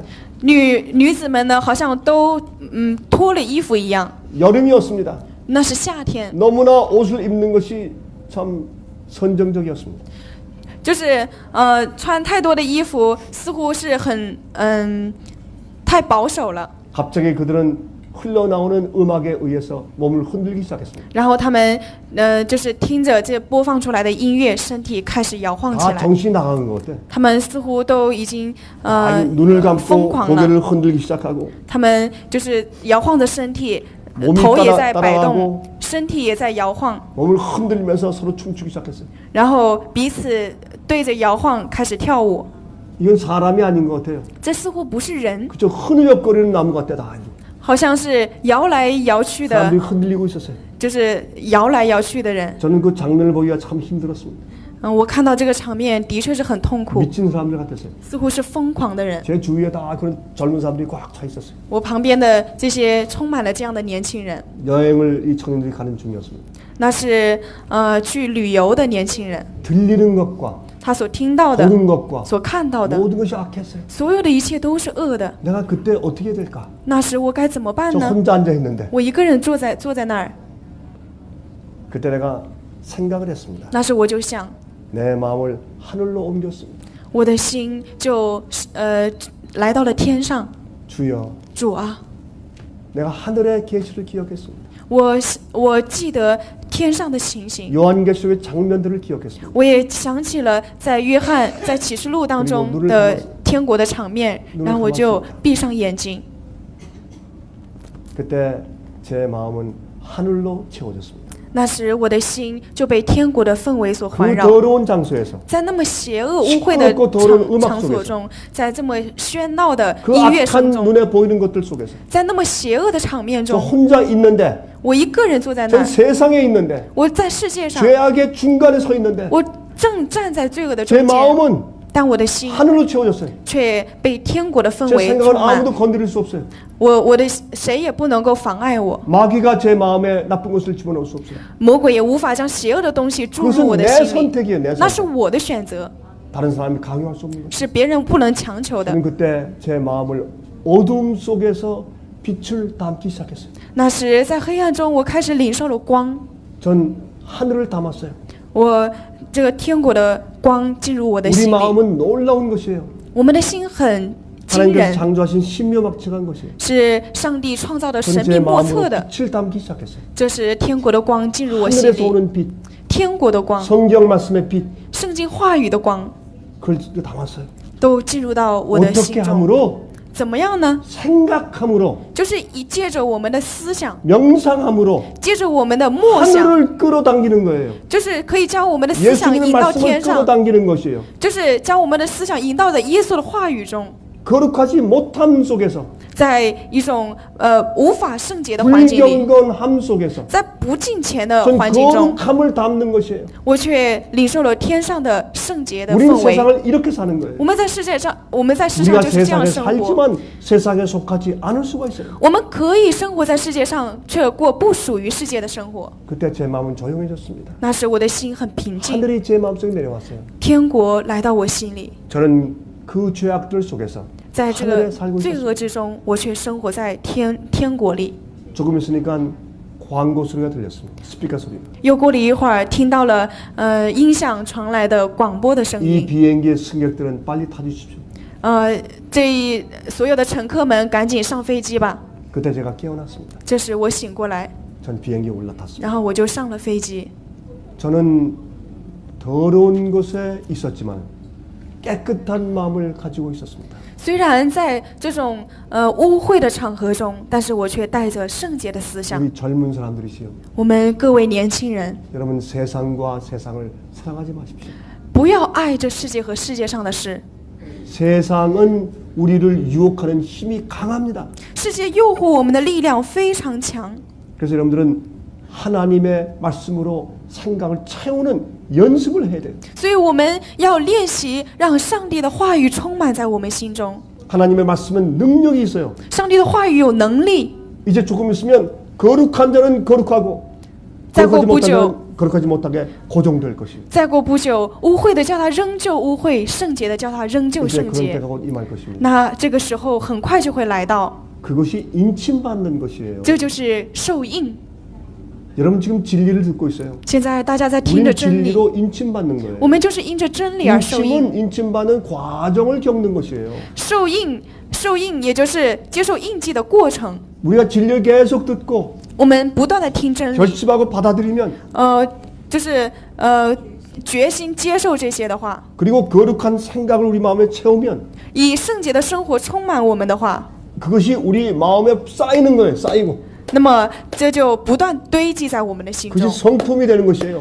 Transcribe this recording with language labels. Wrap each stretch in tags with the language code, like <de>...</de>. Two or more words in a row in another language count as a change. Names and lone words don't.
<zh>女子们呢，好像都脱了衣服一样。</zh> <ko>여름이었습니다.</ko> <zh>那是夏天，</zh> <ko>너무나 옷을 입는 것이 참 선정적이었습니다.</ko> <zh>就是穿太多的衣服，似乎是很太保守了。</zh> <ko>갑자기 그들은 흘러나오는 음악에 의해서 몸을 흔들기 시작했습니다.</ko> <zh>然后他们就是听着这播放出来的音乐，身体开始摇晃起</zh> <ko>다</ko> <zh>来。</zh> <ko>정신이 나간 것 같아.</ko> <zh>他们似乎都已经</zh> <ko>눈을</ko> <zh>疯</zh> <ko>감고</ko> <zh>狂了，</zh> <ko>고개를 흔들기 시작하고</ko> <zh>他们就是摇晃着身体，</zh> <ko>몸이</ko> <zh>头也在摆</zh> <ko>따라가고</ko> <zh>动，身体也在摇晃，</zh> <ko>몸을 흔들면서 서로 춤추기 시작했어요.</ko> <zh>然后彼此对着摇晃开始跳舞。</zh> <ko>이건 사람이 아닌 것 같아요.</ko> <zh>这似乎不是人，</zh> <ko>그저 흐느적거리는 나무 같아 다.</ko> <zh>好像是摇来摇去的，</zh> <ko>사람들이 흔들리고 있었어요.</ko> <zh>就是摇来摇去的人。</zh> <ko>저는 그 장면을 보기가 참 힘들었습니다.</ko> <zh>我看到这个场面的确是很痛苦，</zh> <ko>미친 사람들 같았어요.</ko> <zh>似乎是疯狂的人。</zh> <ko>제 주위에 다 그런 젊은 사람들이 꽉 차 있었어요.</ko> <zh>我旁边的这些充满了这样的年轻人，</zh> <ko>여행을 이 청년들이 가는 중이었습니다.</ko> <zh>那是去旅游的年轻人，</zh> <ko>들리는 것과</ko> <zh>他所听到的、</zh> <ko>보는 것과</ko> <zh>所看到的，</zh> <ko>모든 것이 악했어요.</ko> <zh>所有的一切都是恶的。</zh> <ko>내가 그때 어떻게 될까?</ko> <zh>那时我该怎么办</zh> <ko>저</ko> <zh>呢？</zh> <ko>혼자 앉아 있는데</ko> <zh>我一个人坐在那儿，</zh> <ko>그때 내가 생각을 했습니다.</ko> <zh>那时我就想，</zh> <ko>내 마음을 하늘로 옮겼습니다.</ko> <zh>我的心就来到了天上。</zh> <ko>주여,</ko> <zh>主啊，</zh> <ko>내가 하늘의 계시를 기억했습니다.</ko> <zh>我记得天上的情形，</zh> <ko>요한계시록의 장면들을 기억했습니다.</ko> <zh>我也想起了在约翰在启示录当中的天国的场面，然后我就闭上眼睛。</zh> <ko>그때 제 마음은 하늘로 채워졌습니다.</ko> <zh>那时我的心就被天国的氛围所环</zh> <ko>그</ko> <zh>绕，</zh> <ko>더러운 장소에서</ko> <zh>在那么邪恶污秽的</zh> <ko>시끄럽고 더러운 음악</ko> <zh>场所</zh> <ko>속에서</ko> <zh>中，在这么喧闹的</zh> <ko>그</ko> <zh>音乐</zh> <ko>악한</ko> <zh>声中，</zh> <ko>눈에 보이는 것들 속에서</ko> <zh>在那么邪恶的场面</zh> <ko>저</ko> <zh>中，</zh> <ko>혼자 있는데</ko> <zh>我一个人坐在那</zh> <ko>전</ko> <zh>儿，</zh> <ko>세상에 있는데</ko> <zh>我在世界上，</zh> <ko>죄악의 중간에 서 있는데</ko> <zh>我正站在罪恶的</zh> <ko>제</ko> <zh>中间，</zh> <ko>마음은</ko> <zh>但我的心</zh> <ko>하늘로 채워졌어요.</ko> <zh>却被天国的氛</zh> <ko>제</ko> <zh>围</zh> <ko>생각을</ko> <zh>充满。</zh> <ko>아무도 건드릴 수 없어요.</ko> <zh>我的谁也不能够妨碍我，</zh> <ko>마귀가 제 마음에 나쁜 것을 집어넣을 수 없어요.</ko> <zh>魔鬼也无法将邪恶的东西注入我</zh> <ko>그것은</ko> <zh>的</zh> <ko>내</ko> <zh>心里，</zh> <ko>선택이에요. 내</ko> <zh>那是</zh> <ko>선택.</ko> <zh>我的选择，</zh> <ko>다른 사람이 강요할 수 없는 것.</ko> <zh>是别人不能强求的。</zh> <ko>저는 그때 제 마음을 어둠 속에서 빛을 담기 시작했어요.</ko> <zh>那时在黑暗中，我开始领受了光，</zh> <ko>전 하늘을 담았어요.</ko> <zh>我这个天国的光进入我的</zh> <ko>우리</ko> <zh>心里。</zh> <ko>마음은 놀라운 것이에요.</ko> <zh>我们的心很惊</zh> <ko>하나님께서</ko> <zh>人，</zh> <ko>창조하신 신묘막측한 것이에요.</ko> <zh>是上帝创造的</zh> <ko>저는</ko> <zh>神</zh> <ko>제</ko> <zh>秘莫</zh> <ko>마음으로</ko> <zh>测的。</zh> <ko>빛을 담기 시작했어요.</ko> <zh>这是天国的光进入我心</zh> <ko>하늘에서</ko> <zh>里，</zh> <ko>오는 빛,</ko> <zh>天国的光，</zh> <ko>성경 말씀의 빛,</ko> <zh>圣经话语的光</zh> <ko>그걸 담았어요.</ko> <zh>都进入到我的</zh> <ko>어떻게</ko> <zh>心中。</zh> <ko>함으로?</ko> <zh>怎么样呢？</zh> <ko>생각함으로,</ko> <zh>就是借着我们的思想，</zh> <ko>명상함으로</ko> <zh>借着我们的默想，</zh> <ko>하늘을 끌어당기는 거예요.</ko> <zh>就是可以将我们的思想</zh> <ko>예수님의</ko> <zh>引到</zh> <ko>말씀을</ko> <zh>天上，</zh> <ko>끌어당기는 것이에요.</ko> <zh>就是将我们的思想引到的耶稣的话语中。</zh> <ko>거룩하지 못함 속에서</ko> <zh>在一种无法圣洁的环境里，</zh> <ko>불경건함 속에서</ko> <zh>在不敬虔的</zh> <ko>전</ko> <zh>环境中，</zh> <ko>거룩함을 담는 것이에요.</ko> <zh>我却领受了天上的圣洁的</zh> <ko>우리는</ko> <zh>氛围。</zh> <ko>세상을 이렇게 사는 거예요.</ko> <zh>我们在世上</zh> <ko>우리가</ko> <zh>就是这样</zh> <ko>세상에</ko> <zh>生活。</zh> <ko>살지만 세상에 속하지 않을 수가 있어요.</ko> <zh>我们可以生活在世界上，却过不属于世界的生活。</zh> <ko>그때 제 마음은 조용해졌습니다.</ko> <zh>那时我的心很平静，</zh> <ko>하늘이 제 마음속에 내려왔어요.</ko> <zh>天国来到我心里。</zh> <ko>저는 그 죄악들 속에서</ko> <zh>在这个</zh> <ko>하늘에 살고</ko> <zh>罪</zh> <ko>있었어요.</ko> <zh>恶之中，我却生活在天国里。</zh> <ko>조금 있으니까 광고 소리가 들렸습니다. 스피커 소리가.</ko> <zh>又过了一会儿，听到了音响传来的广播的声</zh> <ko>이</ko> <zh>音。</zh> <ko>비행기의 승객들은 빨리 타주십시오.</ko> <zh>所有的乘客们赶紧上飞机吧。</zh> <ko>그때 제가 깨어났습니다.</ko> <zh>这时我醒过来，</zh> <ko>전 비행기에 올라탔습니다.</ko> <zh>然后我就上了飞机。</zh> <ko>저는 더러운 곳에 있었지만 깨끗한 마음을 가지고 있었습니다.</ko> <zh>虽然在这种污秽的场合中，但是我却带着圣洁的思想。</zh> <ko>우리 젊은 사람들이시여,</ko> <zh>我们各位年轻人，</zh> <ko>여러분 세상과 세상을 사랑하지 마십시오.</ko> <zh>不要爱这世界和世界上的事。</zh> <ko>세상은 우리를 유혹하는 힘이 강합니다.</ko> <zh>世界诱惑我们的力量非常强，</zh> <ko>그래서 여러분들은 하나님의 말씀으로 생각을 채우는 연습을 해야 돼요.</ko> <zh>所以我们要练习让上帝的话语充满在我们心中。</zh> <ko>하나님의 말씀은 능력이 있어요.</ko> <zh>上帝的话语有能力。</zh> <ko>이제 조금 있으면 거룩한 자는 거룩하고 거룩하지 못한 자는 거룩하지 못하게 고정될 것이에요.</ko> <zh>再过不久，污秽的叫他仍旧污秽，圣洁的叫他仍旧</zh> <ko>이제</ko> <zh>圣</zh> <ko>그런</ko> <zh>洁。</zh> <ko>때가 곧 임할 것입니다.</ko> <zh>那这个时候很快就会来到，</zh> <ko>그것이 인침받는 것이에요.</ko> <zh>这就是受印。</zh> <ko>여러분 지금 진리를 듣고 있어요.</ko> <zh>现在大家在听着</zh> <ko>우리는</ko> <zh>真理，</zh> <ko>진리로 인침받는 거예요.</ko> <zh>我们就是因着真理而受印。</zh> <ko>인침은 인침받는 과정을 겪는 것이에요.</ko> <zh>受印也就是接受印记的过程。</zh> <ko>우리가 진리를 계속 듣고</ko> <zh>我们不断的听真理，</zh> <ko>결심하고 받아들이면</ko> <zh>就是决心接受这些的话，</zh> <ko>그리고 거룩한 생각을 우리 마음에 채우면</ko> <zh>以圣洁的生活充满我们的话，</zh> <ko>그것이 우리 마음에 쌓이는 거예요. 쌓이고</ko> <zh>那么这就不断堆积在我们的心</zh> <ko>그것이</ko> <zh>中，</zh> <ko>성품이 되는 것이에요.</ko>